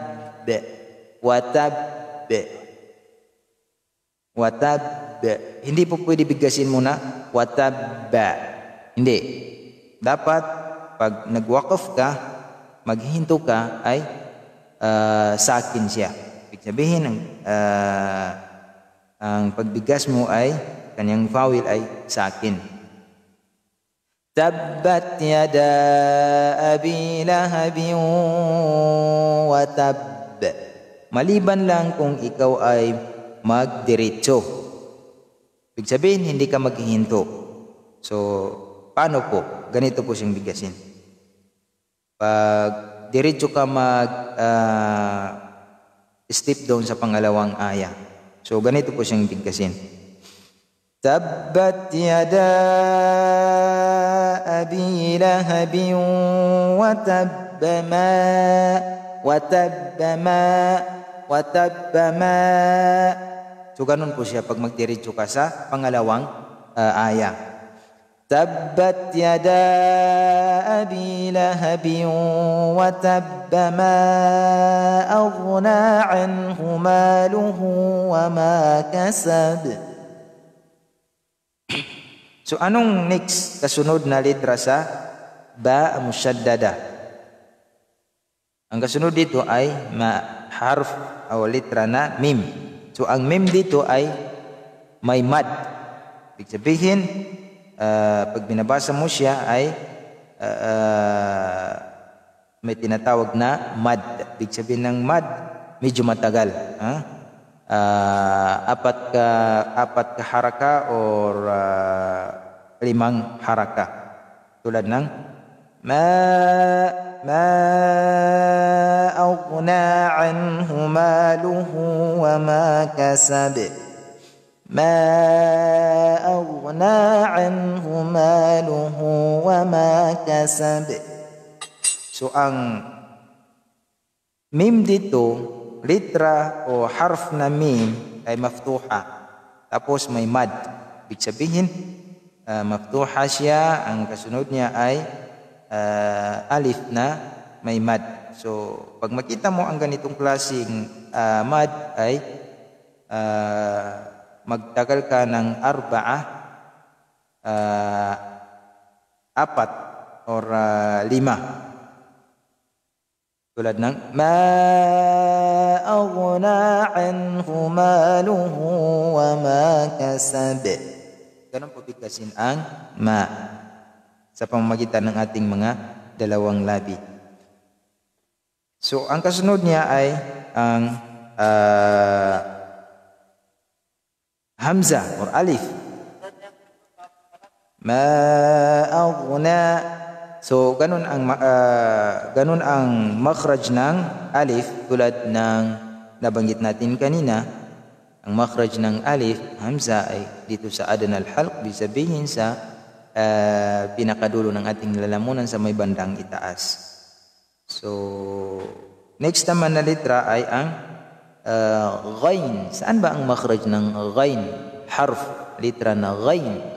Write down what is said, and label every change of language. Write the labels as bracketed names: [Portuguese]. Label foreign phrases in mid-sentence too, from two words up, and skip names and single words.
[Filipino] Hindi po pwede bigkasin mo na watab. Hindi. Dapat pag nagwaqaf ka, maghinto ka ay sakin siya. Ibig sabihin ang pagbigas mo ay kanyang vowel ay sakin. [Arabic] تبت يدا أبي لهب وتب. [Filipino] Maliban lang kung ikaw ay magdiretso. Ibig sabihin, hindi ka maghihinto. So, paano po? Ganito po siyang bigasin. Pag diretso ka step down sa pangalawang aya. So, ganito po siyang bigasin. [Arabic] تبت يدا أبي لهب وتب ما. [Filipino] So ganun po siya pag magdiretso ka sa pangalawang aya. [Arabic] تبت يدا أبي لهب وتب ما أغنى عنه ماله وما كسب. [Filipino] So anong next kasunod na litra sa [Arabic] باء مشددة? [Filipino] Ang kasunod dito ay harf o litra na mim. So ang mim dito ay may mad. Ibig sabihin, pag binabasa mo siya ay may tinatawag na mad. Ibig sabihin ng mad, medyo matagal. Apat ka haraka or 5 haraka. Tulad ng [Arabic] ما أغنى عنه ماله وما كسب. ما أغنى عنه ماله وما كسب. [Filipino] So ang mim dito, litra o harf na mim ay maftuha. Tapos may mad. Ibig sabihin, maftuha siya, ang kasunod niya ay alif na may mad. So, pag makita mo ang ganitong klaseng mad ay magtagal ka ng apat or 5. Tulad ng [Arabic] ما أغنى عنه ماله وما كسب. [Filipino] Ganun po bigkasin ang ma sa pamamagitan ng ating mga dalawang labi. So, ang kasunod niya ay ang hamza or alif. [Arabic] ما أغنى. [Filipino] So, ganun ang makhraj ng alif tulad ng nabanggit natin kanina. Ang makhraj ng alif, hamza, ay dito sa [Arabic] أدنى الحلق, [Filipino] bisabihin sa pinakadulo ng ating lalamunan sa may bandang itaas. So, next naman na litra ay ang ghain. Saan ba ang makhraj ng ghain? Harf, litra na ghain.